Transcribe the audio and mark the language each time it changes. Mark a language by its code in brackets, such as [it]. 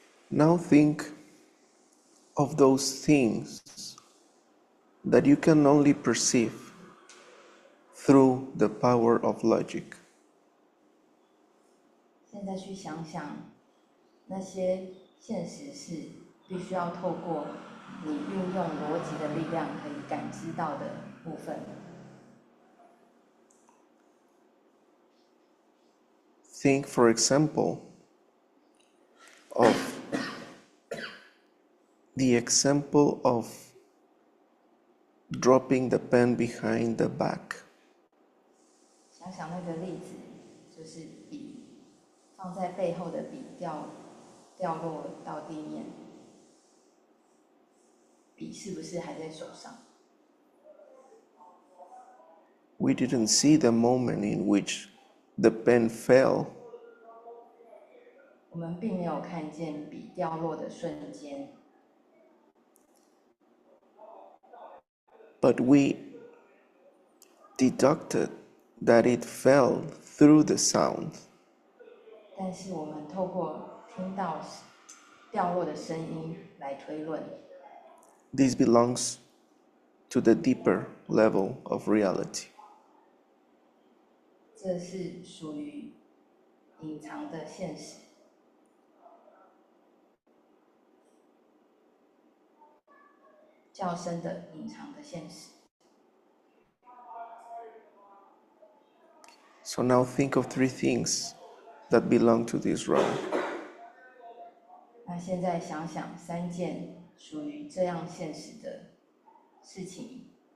[en] Now think of those things that you can only perceive through the power of logic. [zh] 现在去想想那些现实是必须要透过你运用逻辑的力量可以感知到的部分。 [en] Think, for example, of the example of dropping the pen behind the back. [zh] 想想那个例子，就是笔放在背后的笔掉落到地面，笔是不是还在手上？ [en] We didn't see the moment in which the pen fell, [zh] 我们并没有看见笔掉落的瞬间， [en] but we deducted that it fell through the sound. [zh] 但是我们透过听到掉落的声音来推论。 [en] This belongs to the deeper level of reality. [zh] 这是属于隐藏的现实，较深的隐藏的现实。 [en] So now think of 3 things that belong to this realm. [zh] 那现在想想3件属于这样现实的事情。